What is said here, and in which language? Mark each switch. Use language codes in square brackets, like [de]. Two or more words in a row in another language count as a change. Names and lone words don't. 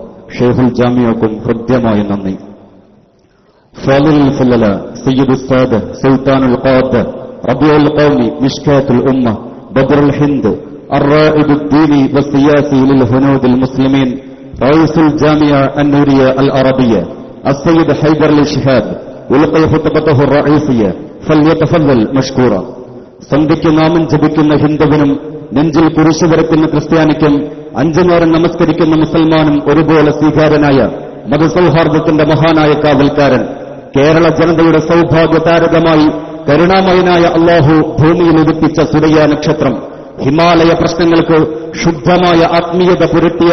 [ml] ഷെയ്ഖുൽ ജാമിയക്കും ഹൃദ്യമായ നന്ദി. [ar] فاضل الفضلاء سيد السادة سلطان القادة ربيع القوم مشكاة الأمة بدر الهند الرائد الديني والسياسي للهنود المسلمين رئيس الجامعة النورية العربية السيد حيدر الشهاب يلقي خطبته الرئيسية فليتفضل مشكورا. [ml] സന്ധ്യയ്ക്ക് നാമം ജപിക്കുന്ന ഹിന്ദുവിനും നെഞ്ചിൽ കുരിശ് വരയ്ക്കുന്ന ക്രിസ്ത്യാനിക്കും 5 നേരം നമസ്കരിക്കുന്ന മുസൽമാനും ഒരുപോലെ സ്വീകാര്യനായ മതസൗഹാർദ്ദത്തിന്റെ മഹാനായ കാവൽക്കാരൻ, കേരള ജനതയുടെ സൗഭാഗ്യ താരകമായി കരുണാമയനായ അല്ലാഹു ഭൂമിയിൽ ഉദിപ്പിച്ച സൂര്യ നക്ഷത്രം, ഹിമാലയ പ്രശ്നങ്ങൾക്ക് ശുദ്ധമായ ആത്മീയത പുരട്ടിയ